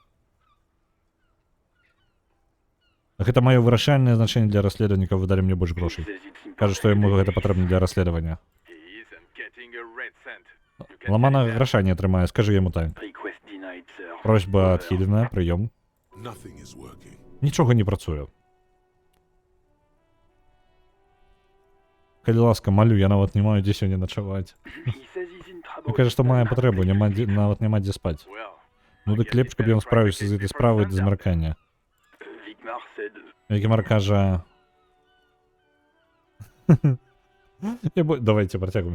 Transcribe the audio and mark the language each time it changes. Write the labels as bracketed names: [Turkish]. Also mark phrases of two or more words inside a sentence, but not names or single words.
[Belarusian] Гэта маё вырашальнае значэнне для расследаванніка, вы далі мне больш грошай. Кажа, што яму гэта патрэбна для расследавання. Ламана граша не атрымае, скажы яму так. Просьба адхілена, прыём. [English] Nothing is working. [Belarusian] Нічога не працуе. Калі ласка, малю, я нават не маю дзе сёння начаваць. Ён кажа, што мае патрэбу, нават няма дзе спаць. Ну дык лепш, каб ён справіўся з гэтай справай да змяркання. Вікімар кажа... Давайте працягваем.